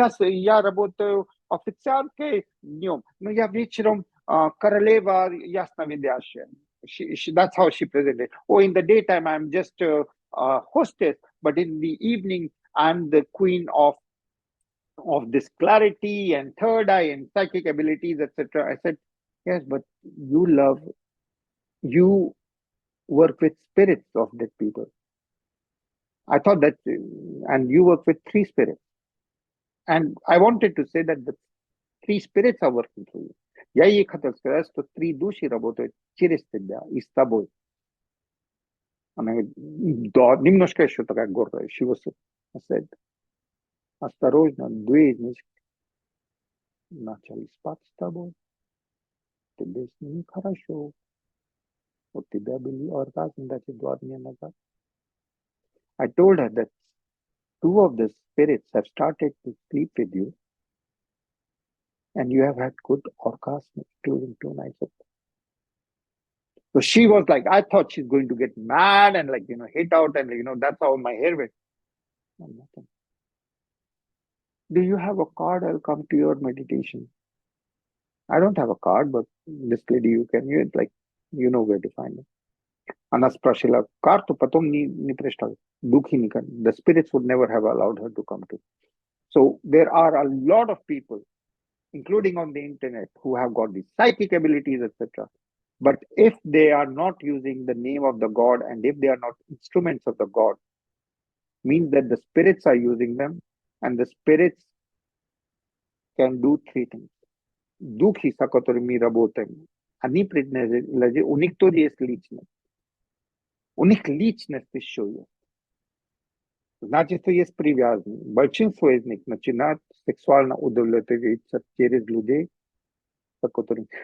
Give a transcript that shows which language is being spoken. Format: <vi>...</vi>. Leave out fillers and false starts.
<ru>Я работаю официанткой днем, но я вечером королева ясновидящая.</ru> <en>That's how she presented. In the daytime I'm just a hostess, but in the evening I'm the queen of this clarity and third eye and psychic abilities, etc. I said, yes, but you work with spirits of dead people. I thought that, and you work with 3 spirits. And I wanted to say that the 3 spirits are working through you.</en> <ru>Я ей хотел сказать, что 3 души работают через тебя и с тобой. Она говорит, да, немножко еще такая гордая.</ru> <en>She was, I said,</en> <ru>осторожно, 2 из них начали спать с тобой. Тебе с ними хорошо. O тебя были оргазм, значит, 2 дня назад.</ru> <en>I told her that 2 of the spirits have started to sleep with you, and you have had good orgasm, including 2 nights ago. So she was like, I thought she's going to get mad and like, hit out and, that's how my hair went. No, nothing. Do you have a card? I'll come to your meditation. I don't have a card, but this lady, you like, you know where to find it.</en> <ru>Она спросила карту, потом не пришла. Духи никак.</ru> <en>The spirits would never have allowed her to come to. So there are a lot of people, including on the internet, who have got these psychic abilities, etc. But if they are not using the name of the God and if they are not instruments of the God, means that the spirits are using them, and the spirits can do 3 things.</en> <ru>Духи, с которыми мы работаем, они предназначены, у них тоже есть личность. У них личность еще есть. Значит, что есть привязанность. Большинство из них начинают сексуально удовлетвориться через людей, с которыми...</ru>